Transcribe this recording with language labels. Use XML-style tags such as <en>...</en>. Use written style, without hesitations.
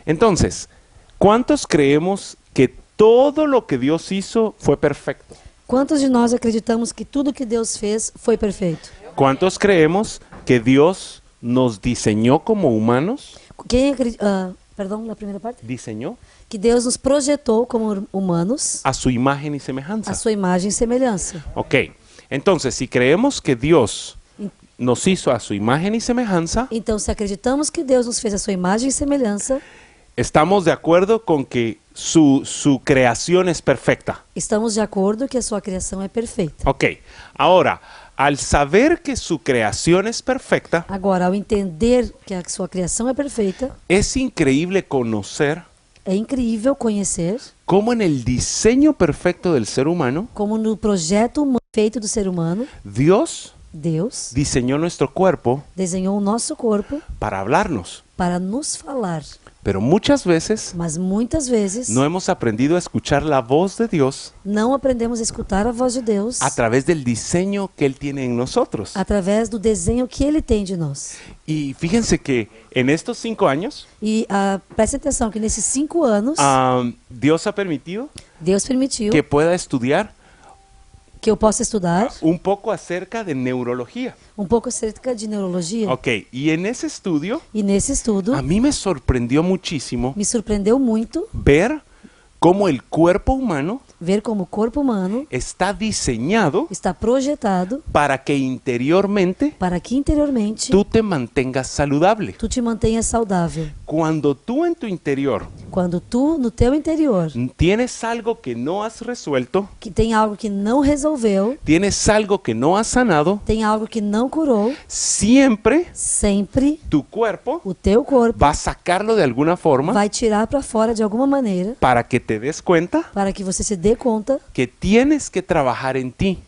<es>Entonces, ¿cuántos creemos que todo lo que Dios hizo fue perfecto?</es> <pt>Quantos de nós acreditamos que tudo que Deus fez foi perfeito?</pt> <es>¿Cuántos creemos que Dios nos diseñó como humanos?</es> <pt>Quem acredita, perdão, a primeira parte?</pt> <es>Diseñó</es> <pt>Que Deus nos projetou como humanos</pt> <es>a su imagen y semejanza.</es> <pt>a sua imagem e semelhança.</pt> <es>Ok, entonces si creemos que Dios nos hizo a su imagen y semejanza,</es> <pt>Então, se acreditamos que Deus nos fez a sua imagem e semelhança,</pt> <es>estamos de acuerdo con que su creación es perfecta.</es> <pt>estamos de acordo que a sua criação é perfeita.</pt> <es>Ok, ahora, al saber que su creación es perfecta,</es> <pt>Agora, ao entender que a sua criação é perfeita,</pt> <es>es increíble conocer</es> <pt>É incrível conhecer</pt> <es>cómo en el diseño perfecto del ser humano,</es> <pt>como no projeto feito do ser humano,</pt> <es>Dios</es> <pt>Deus</pt> <es>diseñó nuestro cuerpo</es> <pt>desenhou o nosso corpo</pt> <es>para hablarnos.</es> <pt>para nos falar.</pt> <es>Pero muchas veces</es> <pt>Mas muitas vezes</pt> <es>no hemos aprendido a escuchar la voz de Dios</es> <pt>não aprendemos a escutar a voz de Deus</pt> <es>a través del diseño que Él tiene en nosotros.</es> <pt>através do desenho que Ele tem de nós.</pt> <es>Y fíjense que en estos 5 años,</es> <pt>E preste atenção que nesses 5 anos,</pt> <es>Dios ha permitido</es> <pt>Deus permitiu</pt> <es>que pueda estudiar</es> <pt>que eu possa estudar</pt> <es>un poco acerca de neurología.</es> <pt>pouco acerca de neurologia.</pt> <es>Ok, y en ese estudio,</es> <pt>E nesse estudo,</pt> <es>a mí me sorprendió muchísimo</es> <pt>me surpreendeu muito</pt> <es>ver cómo el cuerpo humano</es> <pt>ver como o corpo humano</pt> <es>está diseñado</es> <pt>está projetado</pt> <es>para que interiormente</es> <pt>para que interiormente</pt> <es>tú te mantengas saludable.</es> <pt>tu te mantenhas saudável.</pt> <es>Cuando tú en tu interior</es> <pt>Quando tu, no teu interior,</pt> <es>tienes algo que no has resuelto,</es> <pt>que tem algo que não resolveu,</pt> <es>tienes algo que no has sanado,</es> <pt>tem algo que não curou,</pt> <es>siempre</es> <pt>sempre</pt> <es>tu cuerpo</es> <pt>o teu corpo</pt> <es>va a sacarlo de alguna forma</es> <pt>vai tirar para fora de alguma maneira</pt> <es>para que te des cuenta</es> <pt>para que você se dê conta</pt> <es>que tienes que trabajar en ti</es>